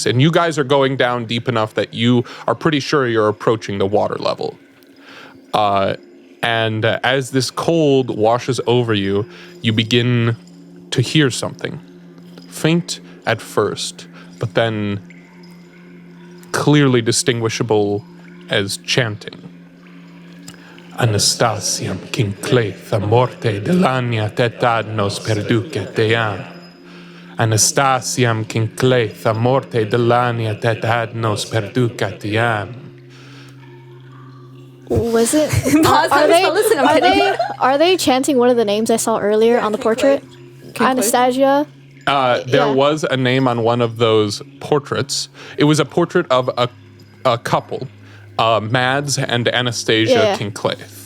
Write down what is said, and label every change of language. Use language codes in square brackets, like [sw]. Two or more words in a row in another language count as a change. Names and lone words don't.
[en] And you guys are going down deep enough that you are pretty sure you're approaching the water level. And as this cold washes over you, you begin to hear something. Faint at first, but then clearly distinguishable as chanting. Anastasiam quincletha morte delania tetadnos perduce team. Anastasiam quincletha morte delania tetadnos perduce team. Was it? Listen, Are they chanting one of the names I saw earlier on the portrait? Anastasia? There was a name on one of those portraits. It was a portrait of a couple, Mads and Anastasia Kinclaith.